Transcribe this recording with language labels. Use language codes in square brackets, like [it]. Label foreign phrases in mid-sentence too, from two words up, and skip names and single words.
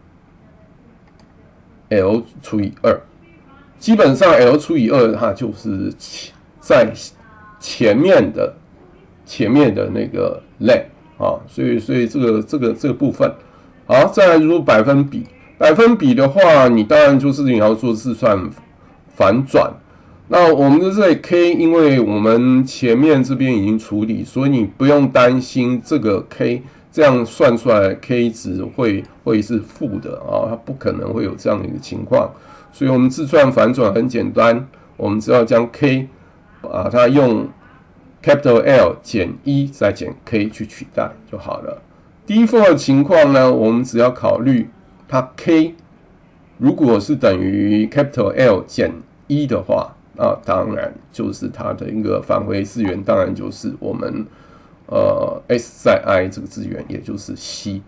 [zh] l 除以2，基本上 l 除以2它就是在前面的那個 len。所以這個部分，好，再來就是百分比的話，你當然就是你要做字串反轉。那我們的這裡 k，因為我們前面這邊已經處理，所以你不用擔心這個 k 這樣算出來的 k 值會是負的啊，它不可能會有這樣的一個情況。所以我們字串反轉很簡單，我們只要將 k 把它用 [en] capital L [zh] 減1再減 k 去取代就好了。Default 的情況呢，我們只要考慮它 k 如果是等於 [en] capital L [zh] 減1的話，那當然就是它的一個返回字元，當然就是我們s 在 I 這個字元，也就是 C。